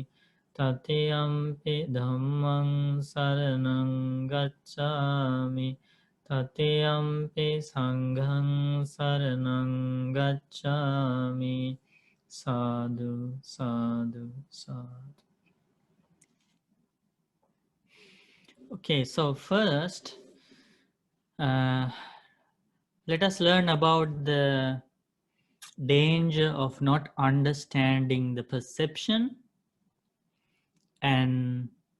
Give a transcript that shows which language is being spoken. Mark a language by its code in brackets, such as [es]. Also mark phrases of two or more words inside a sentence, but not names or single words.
[pi] Tatiyampi Dhammang Saranang Gacchami. Tatiyampi Sanghang Saranang Gacchami. Sadhu, sadhu, sadhu. [en] Okay, so first, let us learn about the danger of not understanding the perception and